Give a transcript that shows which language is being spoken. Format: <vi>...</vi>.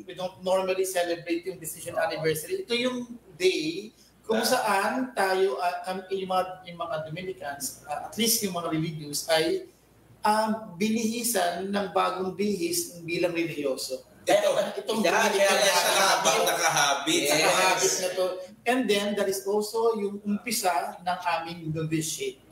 <en>we don't normally celebrate yung Vestation Anniversary.</en> <tl>Ito yung day kung saan tayo, yung mga Dominicans, at least yung mga religious, ay binihisan ng bagong bihis bilang religyoso. Itong Kaya siya nakahabit.</tl> <en>Yes.</en> <tl>habit na to.</tl> <en>And then, that is also</en> <tl>yung umpisa ng aming</tl> <en>novitiate.</en>